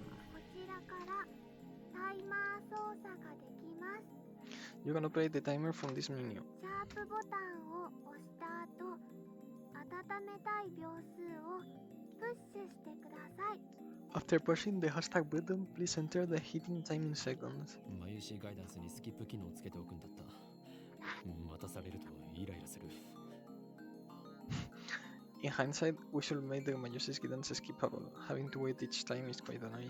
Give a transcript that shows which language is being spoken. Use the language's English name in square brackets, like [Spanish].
[Japanese] こちらからタイマー操作ができます。 [English] You can operate the timer from this menu. [Japanese] シャープボタンを押した後、温めたい秒数をプッシュしてください。 [English] After pushing the hashtag button, please enter the heating time in seconds. [Japanese] マユシーガイダンスにスキップ機能をつけておくんだった。待たされるとイライラする。 [English] In hindsight, we should make the Mayusi's Kittens skippable. Having to wait each time is quite annoying.